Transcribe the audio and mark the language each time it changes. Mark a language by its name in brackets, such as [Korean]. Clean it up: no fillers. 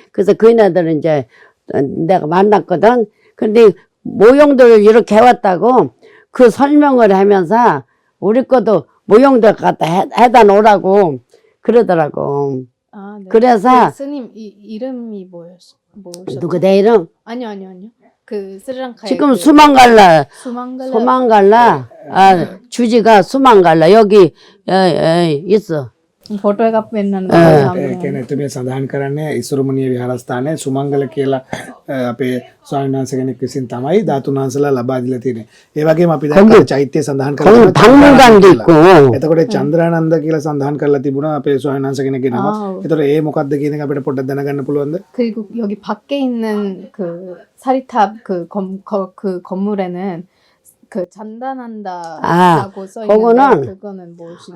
[Korean] 그래서 그인아들은 이제 내가 만났거든. 근데 모형들을 이렇게 해왔다고 그 설명을 하면서 우리 것도 모형들 갖다 해다 놓으라고 그러더라고. 네. 그래서 그 스님 이름이 뭐셨죠? 누구 내 이름? 아니요. 그 스리랑카의 지금 그 수망갈라 수망갈라 주지가 수망갈라 여기 있어. [Sinhala] Photo එකක් පෙන්වන්න ඒ කියන්නේ එතුමිය සඳහන් කරන්නේ ඉසුරුමුණිය විහාරස්ථානයේ සුමංගල කියලා අපේ ස්වාමීන් වහන්සේ කෙනෙක් විසින් තමයි ධාතුන් වහන්සේලා ලබා දීලා තියෙන්නේ. ඒ වගේම අපි දැන් චෛත්‍ය සඳහන් කරලා [Korean] 거기 박물관도 있고. [Sinhala] එතකොට චන්ද්‍රානන්ද කියලා සඳහන් කරලා තිබුණා අපේ ස්වාමීන් වහන්සේ කෙනෙක්ගේ නම. එතකොට ඒ මොකක්ද කියන එක අපිට පොඩ්ඩක් දැනගන්න පුළුවන්ද? [Korean] 그리고 여기 밖에 있는 그 사리탑 그 건물에는 그 잔단한다라고 써 있는데 그거는 무엇인지